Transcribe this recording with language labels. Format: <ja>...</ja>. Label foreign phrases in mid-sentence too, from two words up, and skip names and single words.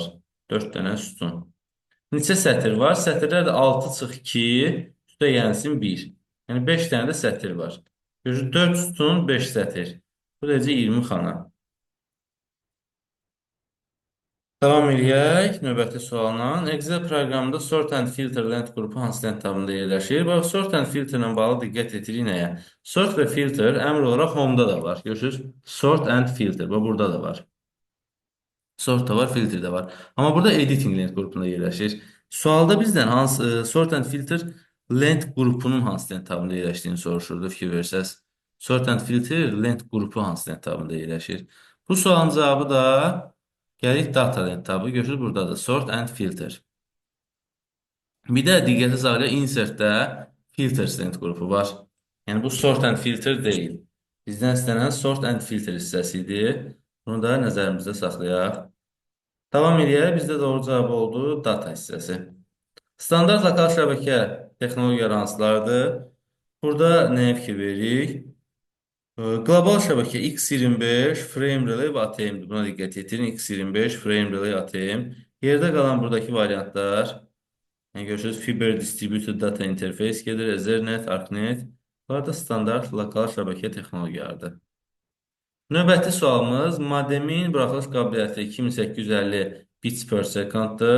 <az>4 dənə sütun. Neçə sətir var? Sətirlər də 6 çıx 2, üstə gəlsin 1. Yəni 5 dənə də sətir var. 4 sütun, 5 sətir. Bu da 20 xana. Davam edək növbəti sualla. Excel proqramında</az> <en>sort and filter</en> <az>lent qrupu hansı lent tabında yerləşir? Bax,</az> <en>sort and filter</en> <az>ilə bağlı diqqət yetirik nəyə? Sort və filter əmr olaraq home-da da var. Görürsünüz?</az> <en>Sort and filter.</en> <az>Bax, burada da var. Sort da var, filter də var. Amma burada editing lent qrupunda yerləşir. Sualda bizdən</az> <en>sort and filter</en> <az>lent qrupunun hansı lent tabında yerləşdiyini soruşurdu, fikir versəz.</az> <en>Sort and filter</en> <az>lent qrupu hansı lent tabında yerləşir? Bu sualın cavabı da gəlir data lent tabı. Görürsünüz, buradadır.</az> <en>Sort and filter.</en> <az>Bir də diqqətə saxlayaq,</az> <en>insert-də filters</en> <az>lent qrupu var. Yəni, bu</az> <en>sort and filter</en> <az>deyil. Bizdən istənilən</az> <en>sort and filter</en> <az>hissəsidir. Bunu da nəzərimizdə saxlayaq. Davam edək. Bizdə doğru cavab oldu data hissəsi. Standart lokal şəbəkə texnologiyaları hansılardır? Burada nəyə fikir veririk? Qlobal şəbəkə X25</az> <en>frame relay</en> <az>və ATM-dir. Buna diqqət yetirin. X25</az> <en>frame relay</en> <az>ATM. Yerdə qalan buradakı variantlar. Yəni görürsünüz Fiber Distributed Data Interface gedir, Ethernet, ArcNet. Bunlar da standart lokal şəbəkə texnologiyalardır. Növbəti sualımız modemin buraxılış qabiliyyəti 2850</az> <en>bits per seconddır.</en>